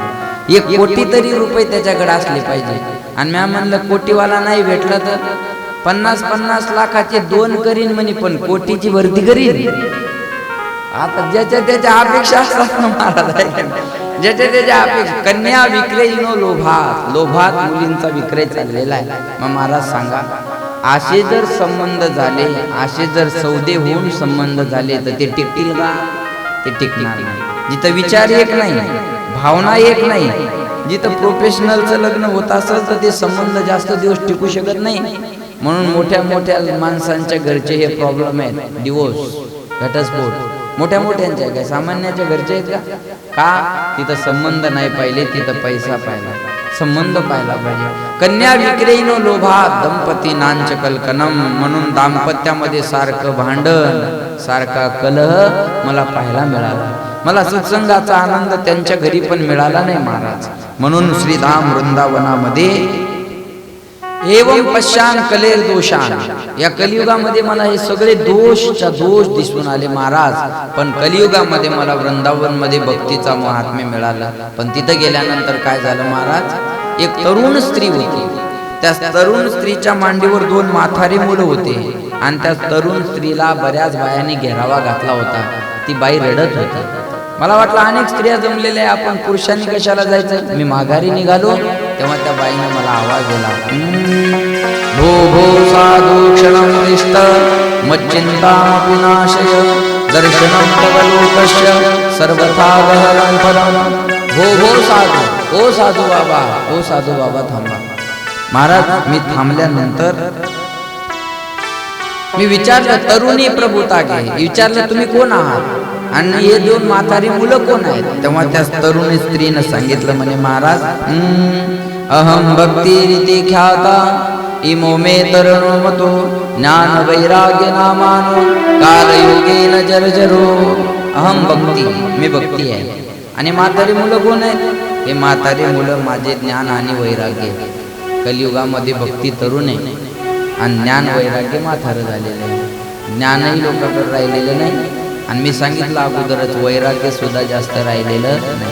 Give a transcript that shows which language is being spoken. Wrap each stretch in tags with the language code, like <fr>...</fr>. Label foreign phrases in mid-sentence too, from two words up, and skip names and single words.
<mr>1 कोटी तरी रुपये त्याच्याकडे असले पाहिजे. आणि मी म्हणलं, कोटीवाला नाही भेटला तर 50-50 लाखाचे 2 करीन म्हणे, पण कोटीची भरती करीन. आता ज्याच्या त्याच्या अपेक्षा असतात ना महाराज, ज्याच्या त्याच्या अपेक्षा.</mr> <sa>कन्या विक्रयीनो लोभात,</sa> <mr>लोभात मुलींचा विक्रय चाललेला आहे. मग महाराज सांगा, असे जर संबंध झाले, असे जर सौदे होऊन संबंध झाले तर ते टिकतील का? ते टिकणार नाही. जिथं विचार एक नाही, भावना एक नाही, जिथं प्रोफेशनलचं लग्न होत असेल तर ते संबंध जास्त दिवस टिकू शकत नाही. म्हणून मोठ्या मोठ्या माणसांच्या घरचे हे प्रॉब्लेम आहेत. डिवोर्स, घटस्फोट मोठ्या मोठ्यांच्या, काय सामान्याच्या घरचे आहेत का? का? तिथं संबंध नाही पाहिले, तिथं पैसा पाहिला, संबंध पाहिला पाहिजे.</mr> <sa>कन्या विक्रयीनो लोभात दंपती नांच कलकनम.</sa> <mr>म्हणून दाम्पत्यामध्ये सारखं भांडण, सारखा कलह मला पाहायला मिळाला. मला सत्संगाचा आनंद त्यांच्या घरी पण मिळाला नाही महाराज. म्हणून श्रीधाम वृंदावनामध्ये</mr> <sa>एवं पश्यान कलेर दोषान,</sa> <mr>या कलियुगामध्ये मला हे सगळे दोष दिसून आले महाराज. पण कलियुगामध्ये मला वृंदावन मध्ये भक्तीचा महात्म्य मिळाला. पण तिथं गेल्यानंतर काय झालं महाराज? एक तरुण स्त्री होती. त्या तरुण स्त्रीच्या मांडीवर 2 म्हातारे मुलं होते. आणि त्या तरुण स्त्रीला बऱ्याच बायांनी घेरावा घातला होता. ती बाई रडत होती. मला वाटलं अनेक स्त्रिया जमलेल्या आहे, आपण पुरुषांनी कशाला जायचं? मी माघारी निघालो तेव्हा त्या बाईने मला आवाज दिला,</mr> <sa>भो भो साधू क्षणं निष्ठ मच्चिंतामपि नाशय दर्शनं तव लोकस्य सर्वथा गहनं पदं.</sa> <mr>भो साधू, ओ साधू बाबा, ओ साधू बाबा थांबा. महाराज मी थांबल्यानंतर मी विचारलं, तरुणी प्रभुता घे, विचारलं तुम्ही कोण आहात आणि हे 2 म्हातारी मुलं कोण आहेत? तेव्हा त्या तरुणी स्त्रीनं सांगितलं, म्हणे महाराज,</mr> <sa>अहम भक्ती रीती ख्याता इमो मे तरुणो मतो ज्ञान वैराग्य नामानो कालयोगेन जर्जरो. अहम भक्ती,</sa> <mr>मी भक्ती आहे. आणि म्हातारी मुलं कोण आहेत? हे म्हातारी मुलं माझे ज्ञान आणि वैराग्य. कलियुगामध्ये भक्ती तरुण आहे आणि ज्ञान वैराग्य म्हातारं झालेलं आहे. ज्ञानही लोकांकडे राहिलेलं नाही आणि मी सांगितलं अगोदरच वैराग्य सुद्धा जास्त राहिलेलं नाही.</mr>